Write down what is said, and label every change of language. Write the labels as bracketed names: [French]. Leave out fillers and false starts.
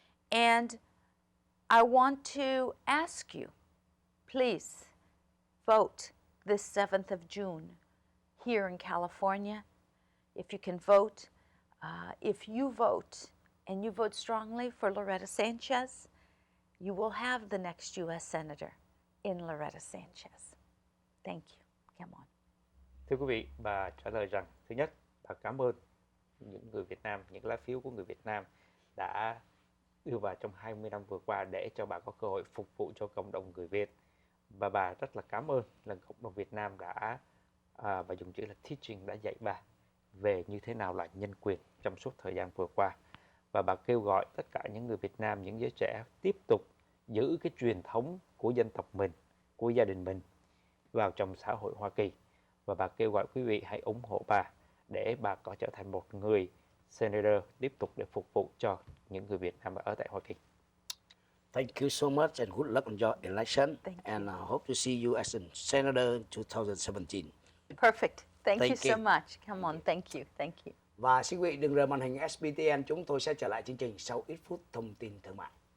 [English] And I want to ask you, please vote this 7th of June here in California. If you can vote, if you vote and you vote strongly for Loretta Sanchez, you will have the next U.S. Senator in Loretta Sanchez. Thank you. Come on. [Vietnamese] Thưa quý vị, bà trả lời rằng, thứ nhất, bà cảm ơn những người Việt Nam, những lá phiếu của người Việt Nam đã đưa vào trong 20 năm vừa qua để cho bà có cơ hội phục vụ cho cộng đồng người Việt. Và bà rất là cảm ơn lần Cộng đồng Việt Nam đã, và dùng chữ là teaching, đã dạy bà về như thế nào là nhân quyền trong suốt thời gian vừa qua. Và bà kêu gọi tất cả những người Việt Nam, những giới trẻ tiếp tục giữ cái truyền thống của dân tộc mình, của gia đình mình vào trong xã hội Hoa Kỳ. Và bà kêu gọi quý vị hãy ủng hộ bà để bà có trở thành một người senator tiếp tục để phục vụ cho những người Việt Nam ở tại Hoa Kỳ. [English] Thank you so much and good luck on your election. Thank you. And I hope to see you as a senator in 2017. Perfect. Thank you Thank so you. much. Come on. Thank you. Thank you. [Vietnamese] Và xin quý vị đừng rời màn hình SBTN, chúng tôi sẽ trở lại chương trình sau ít phút thông tin thương mại.